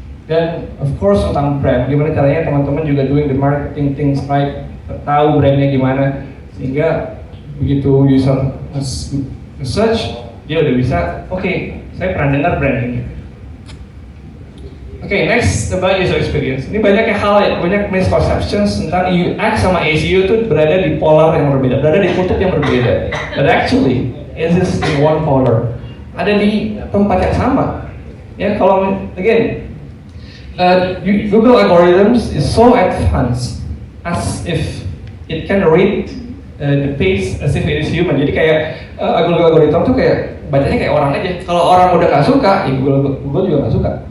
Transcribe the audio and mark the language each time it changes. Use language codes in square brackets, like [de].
[id] Dan of course tentang brand, gimana caranya teman-teman juga [en] doing the marketing things right, [id] tahu brandnya gimana, sehingga begitu user search dia udah bisa, oke, saya pernah dengar brand ini. [en] Oke, next about user experience. [id] Ini banyak hal, banyak misconceptions tentang UX sama SEO itu berada di polar yang berbeda, berada di kutub yang berbeda. [en] But actually, it is in one polar. [id] Ada di tempat yang sama. [en] Ya, kalau again, Google algorithms is so advanced as if it can read the page as if it is human. [id] Jadi kayak Google algorithm tuh kayak bacanya kayak orang aja. Kalau orang udah nggak suka, ya Google juga nggak suka.